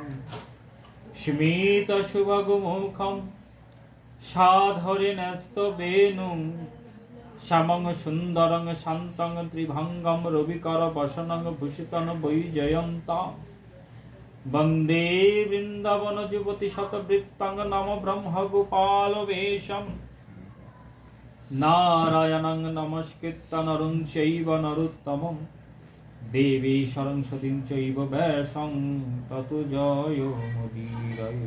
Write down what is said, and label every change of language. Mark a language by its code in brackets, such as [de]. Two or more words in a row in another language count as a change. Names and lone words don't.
[sa] স্মিত শুভগুমুখম সাধরে ন্যস্ত বেনুং শ্যামং সুন্দরং শান্তং ত্রিভঙ্গম রবিকর বসনং ভূষিতং বৈজয়ন্তম বন্দে বৃন্দাবন যুবতী শতবৃত্তং নম ব্রহ্ম গোপাল বেশম নারায়ণং নমস্কৃত্য নরং চৈব নরোত্তমং দেবী সরস্বতীং চৈব ব্যাসং ততো জয় মুদীরয়ে।